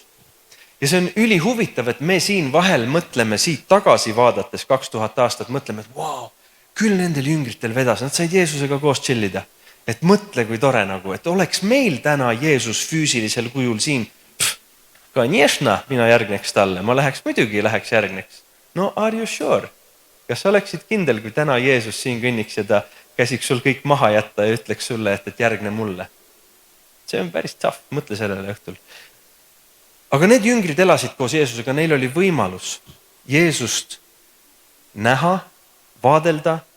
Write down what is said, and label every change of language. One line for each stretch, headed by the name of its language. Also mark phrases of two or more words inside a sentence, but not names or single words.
Estonian: Ja see on ülihuvitav, et me siin vahel mõtleme siit tagasi vaadates 2000 aastat, mõtleme, et wow, küll nendel jüngritel vedas, nad said Jeesusega koos chillida. Et mõtle, kui tore nagu, et oleks meil täna Jeesus füüsilisel kujul siin. Kaniešna, mina järgneks talle, ma muidugi läheks järgneks.
English: No are you sure?
Estonian: Kas sa oleksid kindel, kui täna Jeesus siin kõnniks ja ta käsiks sul kõik maha jätta ja ütleks sulle, et järgne mulle? See on päris tough, mõtle sellele õhtul. Aga need jüngrid elasid koos Jeesusega, neil oli võimalus Jeesust näha, vaadelda.